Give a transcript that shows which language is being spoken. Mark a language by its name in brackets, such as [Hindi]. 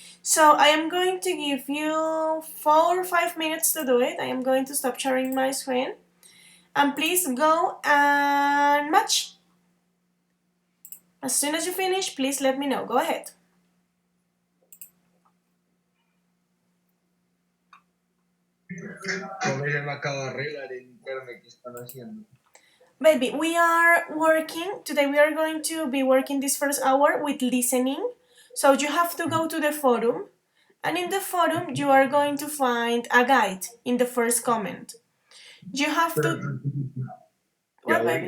[English] So I am going to give you 4 or 5 minutes to do it. I am going to stop sharing my screen. And please go and match. As soon as you finish, please let me know. Go ahead. [Spanish] Profe, se me acaba de arreglar el internet que están haciendo. [English] Baby, we are working, today we are going to be working this first hour with listening. So you have to go to the forum. And in the forum, you are going to find a guide in the first comment. You have to... What, baby?